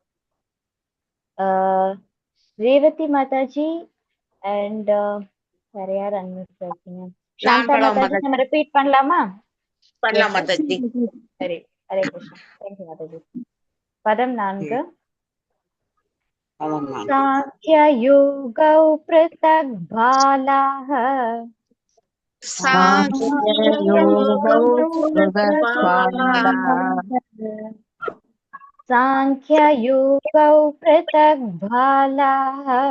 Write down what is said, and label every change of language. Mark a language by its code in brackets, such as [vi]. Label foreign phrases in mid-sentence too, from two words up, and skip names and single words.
[ta] ரேவதி மாதாஜி அண்ட் வேற யார் அன்மியூட் இருக்கீங்க? சாந்தா நான் மாதாஜி நம்ம ரிப்பீட் பண்ணலாமா? பண்ணலாம் எஸ் மாதாஜி. சரி. ஹரே கிருஷ்ணா. தேங்க்யூ மாதாஜி. பதம் 4. ஆமாம்மா. [sa] साङ्ख्ययोगौ पृथक् बालाः साङ्ख्ययोगौ पृथग्बालाः साङ्ख्ययोगौ पृथक् बालाः